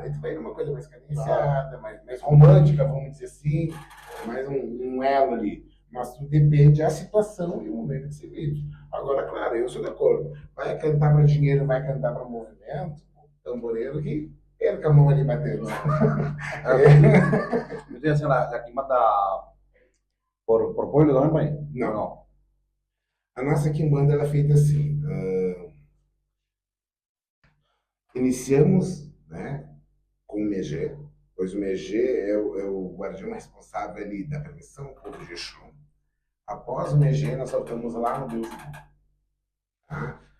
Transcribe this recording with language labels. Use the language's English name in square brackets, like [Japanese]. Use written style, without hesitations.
[Portuguese] Aí tu vai numa coisa mais cadenciada, mais romântica, vamos dizer assim, mais um elo ali. Mas tudo depende da situação e o momento que se vive. Agora, claro, eu sou de acordo. Vai cantar para dinheiro, vai cantar para movimento, tamboreiro que perca a mão ali batendo. [Spanish] Estoy haciendo la quimbanda por pueblo también, pai? [Portuguese] Não. A nossa quimbanda ela é feita assim. Iniciamos, né, com o Megê, pois o Megê é o guardião responsável ali da permissão do povo de Exu. Após o Megê, nós voltamos lá no Deus. Tá?